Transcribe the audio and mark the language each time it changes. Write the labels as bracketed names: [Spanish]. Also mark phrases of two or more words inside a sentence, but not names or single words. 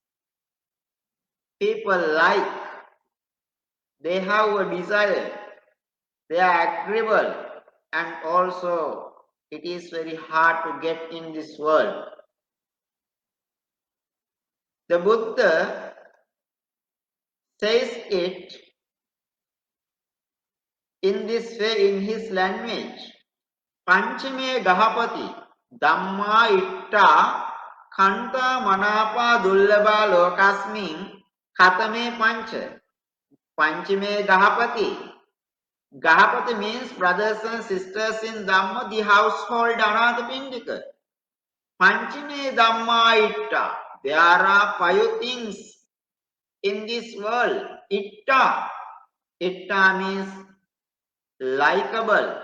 [English] People like, they have a desire, they are agreeable, and also it is very hard to get in this world. The Buddha says it in this way in his language. [Pali] Panchame Gahapati Dhamma Ittha Khanta Manapa Dullabha Lokasmin Khatame Pancha. Panchame Gahapati. [English] Gahapati means brothers and sisters in Dhamma, the household Anathapindika. [Pali] Panchame Dhamma Ittha. [English] There are 5 things in this world. Ittha. Ittha means likable.